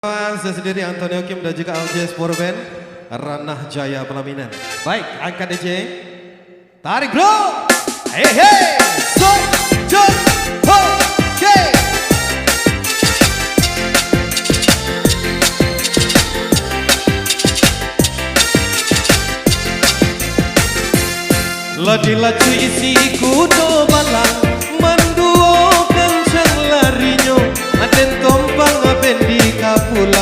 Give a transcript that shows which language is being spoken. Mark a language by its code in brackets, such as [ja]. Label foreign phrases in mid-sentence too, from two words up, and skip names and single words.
[id] Mas sendiri Antonio Kim dan juga LJ Sport Band Ranah Jaya Pelaminan. Baik, angkat DJ. Tarik bro. Hey hey. So, jo, ho, hey. [min] Ladi-laju isi kudo balang manduo kencang larinya aden tompang bendi kapulang